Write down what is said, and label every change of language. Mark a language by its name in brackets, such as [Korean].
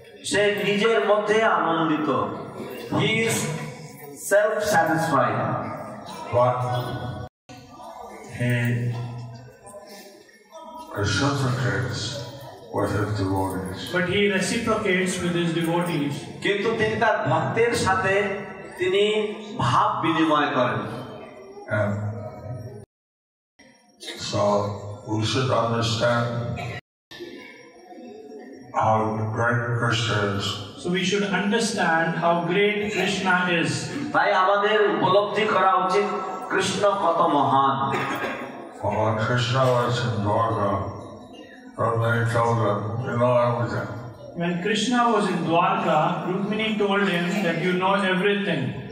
[Bangla] সে নিজের মধ্যে আনন্দিত [English] he is self satisfied but he reciprocates with his devotees. but he reciprocates with his devotees. [Bangla] কিন্তু তিনি তার ভক্তের সাথে তিনি ভাব বিনিময় করেন [English] And so we should understand how great Krishna is. So we should understand how great Krishna is. [Bangla] তাই আমাদের উপলব্ধি করা উচিত কৃষ্ণ কত মহান [English] When Krishna was in Dwarka, Rukmini told him, you know everything. When Krishna was in Dwarka, Rukmini told him that you know everything.